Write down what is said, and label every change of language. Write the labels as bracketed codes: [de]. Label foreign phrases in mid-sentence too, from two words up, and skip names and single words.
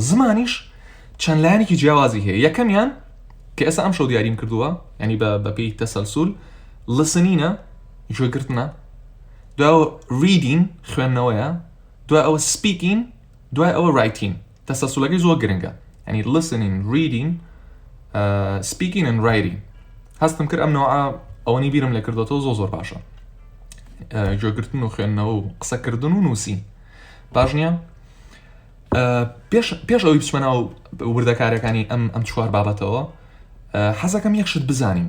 [ckb] زمانیش چەند لایەنێکی جیاوازی هەیە. یەکەمیان کە ئێستا ئەم شەو دیاریم کردووە، ینی بە پێی تەسەلسول، لسنینە، گوێگرتنە، دوای ریدین خوێندنەوەیە، دوای ئەوە سپیکین، دوای ئەوە ڕایتین. تەسەلسولەکەی زۆر گرنگە. [en] ینی listening, reading, speaking and writing. [ckb] هەستم کرد ئەم نەوعە ئەوەنی بیرم لێ کردوەوە زۆر باشە. گوێگرتن و خوێندنەوە و قسەکردن و نووسین. باش نییە؟ پێش ئەوەی بچمەنەوە وردەکارەکانی ئەم چوار بابەتەوە، حەزەکەم یەکشت بزانین.